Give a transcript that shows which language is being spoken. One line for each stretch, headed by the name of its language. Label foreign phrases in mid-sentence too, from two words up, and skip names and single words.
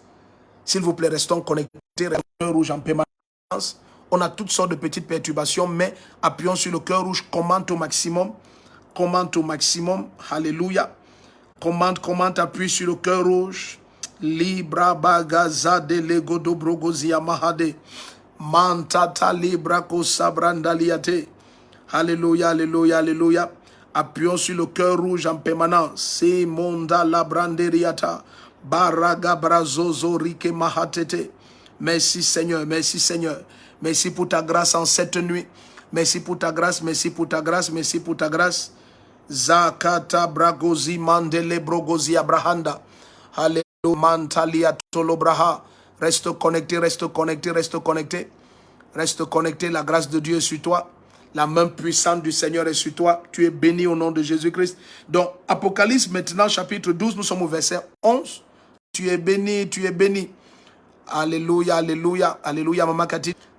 French: S'il vous plaît, restons connectés, cœur rouge en permanence. On a toutes sortes de petites perturbations, mais appuyons sur le cœur rouge, commente au maximum. Commente au maximum. Alléluia. Commente, appuie sur le cœur rouge. Libra bagaza de lego do brogozia mahade. Mantata libra ko sabrandaliate. Alléluia, alléluia, alléluia. Appuyons sur le cœur rouge en permanence. C'est monda la branderiata. Baraga brazozo rike mahatete. Merci Seigneur, merci Seigneur. Merci pour ta grâce en cette nuit. Merci pour ta grâce, merci pour ta grâce, merci pour ta grâce. Zakata bragozi mandele brogozi abrahanda. Alléluia mantalia tolobraha. Reste connecté, reste connecté, reste connecté. Reste connecté, la grâce de Dieu est sur toi. La main puissante du Seigneur est sur toi. Tu es béni au nom de Jésus-Christ. Donc, Apocalypse maintenant, chapitre 12, nous sommes au verset 11. Tu es béni, tu es béni. Alléluia, alléluia, alléluia, Maman Cathy.